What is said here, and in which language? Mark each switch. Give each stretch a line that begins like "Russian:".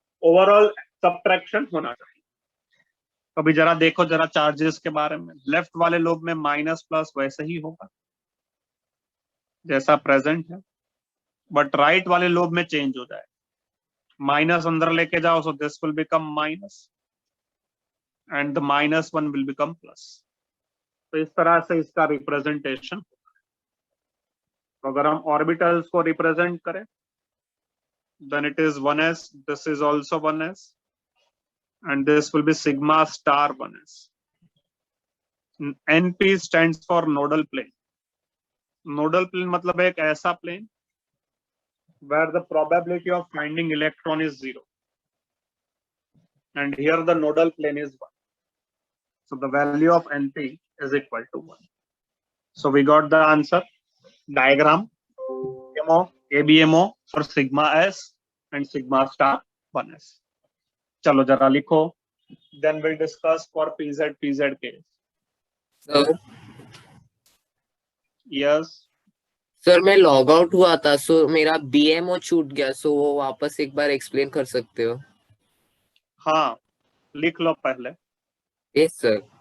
Hindi: Overall subtraction होना चाहिए। अभी जरा देखो जरा चार्जेस के बारे में, लेफ्ट वाले लोब में माइनस प्लस वैसे ही होगा जैसा प्रेजेंट है, बट राइट वाले लोब में चेंज हो जाए। माइनस अंदर लेके जाओ,
English: So this will become minus and the minus one will become plus.
Hindi: तो इस तरह से इसका रिप्रेजेंटेशन। तो अगर हम ऑर्बिटल्स को रिप्रेजेंट करें,
English: then it is 1s, this is also 1s, and this will be sigma star 1s. NP stands for nodal plane. Nodal plane
Hindi: मतलब एक ऐसा
English: plane where the probability of finding electron is 0, and here the nodal plane is 1. So the value of NP is equal to 1. So we got the answer. Diagram ABMO for sigma s and sigma star 1s.
Hindi: चलो जरा लिखो,
English: then we'll discuss for PZ case.
Hindi: Sir
English: Yes.
Hindi: Sir मैं log out हुआ था, सो मेरा BMO छूट गया, सो वो वापस एक बार एक्सप्लेन कर सकते हो? हाँ, लिख लो पहले।
English: Yes sir.